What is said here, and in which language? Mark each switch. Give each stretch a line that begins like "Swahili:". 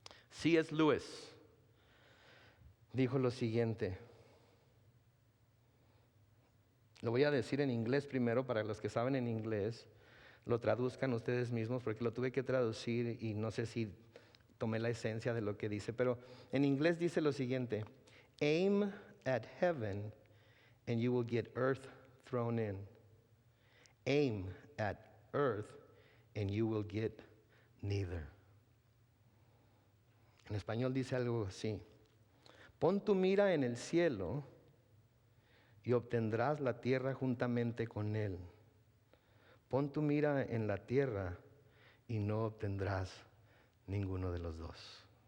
Spanish: C.S. Lewis dijo lo siguiente. Lo voy a decir en inglés primero para los que saben en inglés. Lo traduzcan ustedes mismos porque lo tuve que traducir y no sé si tomé la esencia de lo que dice. Pero en inglés dice lo siguiente.
English: Aim at heaven and you will get earth thrown in. Aim at earth and you will get neither.
Spanish: En español dice algo así. Pon tu mira en el cielo y obtendrás la tierra juntamente con él. Pon tu mira en la tierra y no obtendrás ninguno de los dos.